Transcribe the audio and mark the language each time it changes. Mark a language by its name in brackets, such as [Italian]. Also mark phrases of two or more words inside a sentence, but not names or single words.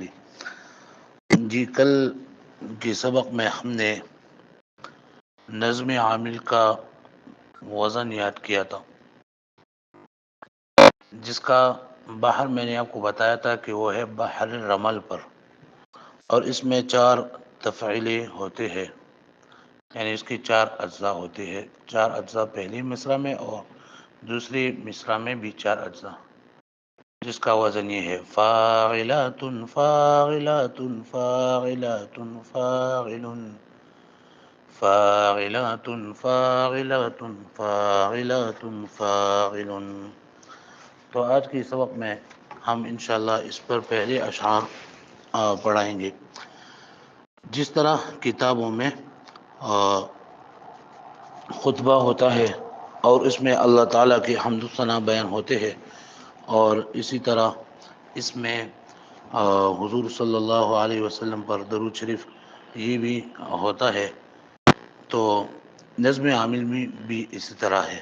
[Urdu] جی، کل کے سبق میں ہم نے نظم عامل کا وزن یاد کیا تھا، جس کا بحر میں نے آپ کو بتایا تھا کہ وہ ہے بحر رمل پر، اور اس میں 4 تفعیلیں ہوتے ہیں، یعنی اس کی 4 اجزاء ہوتے ہیں۔ 4 اجزاء پہلی مصرع میں اور دوسری مصرع میں بھی 4 اجزاء، جس کا وزن یہ ہے فاعلات فاعلات فاعلات فاعل فاعلات فاعلات فاعلات فاعل۔ تو آج کے سبق میں ہم انشاءاللہ اس پر پہلے اشعار پڑھائیں گے۔ جس طرح کتابوں میں خطبہ ہوتا ہے اور اس میں اللہ تعالیٰ کے حمد و ثنا بیان ہوتے ہیں، اور اسی طرح اس میں حضور [Arabic] صلی اللہ علیہ وسلم [Urdu] پر درود شریف یہ بھی ہوتا ہے، تو نظم عامل میں بھی اسی طرح ہے۔